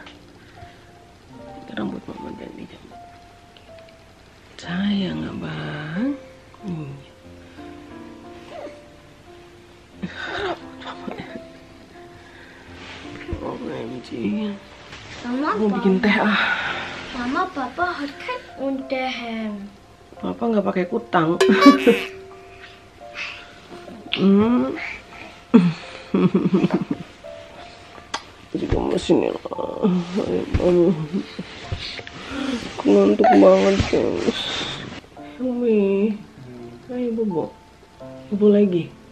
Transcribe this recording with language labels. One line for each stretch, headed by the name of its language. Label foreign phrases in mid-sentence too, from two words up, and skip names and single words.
Indonesian: Ini rambut mama ganti jam. Sayang abang, rambut mama. OMG, Mama, mau bikin teh ah.
German: Mama, Papa hat kein Unterhemd.
Indonesian: Papa nggak pakai kutang. Jadi kamu sini lah. Aku ngantuk banget guys. Umi, ayo bobo, bobo lagi.